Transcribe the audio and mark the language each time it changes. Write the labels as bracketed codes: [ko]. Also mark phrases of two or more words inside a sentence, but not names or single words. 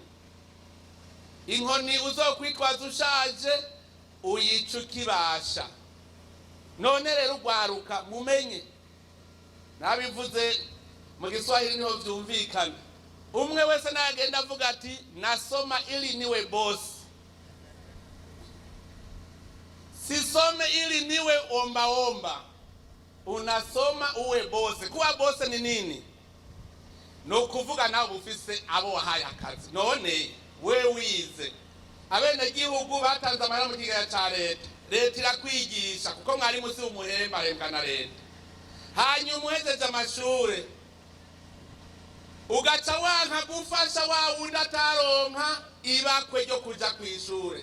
[rn] Inkoni uzokwitwaza ushaje uyica ukibasha. None rero ugwaruka mumenye. Nabivuze mu Giswahili niho vyumvikana. Umwe wese nagenda avuga ati [sw] nasoma ili niwe boss. Sisome ili niwe omba. Unasoma uwe boss. Kuwa boss ni nini? [rn] No kuvuga nawe ufise abo wahaye akazi. None we wize. Abene gihugu batanze amahera mu kigaya ca leta. Leta irakwigisha kuko mwari musi umuhemba hembwa na leta. Hanyuma uhejeje amashure ugaca wanka gufasha wa wundi ataronka ibakwe ryo kuja kwishure.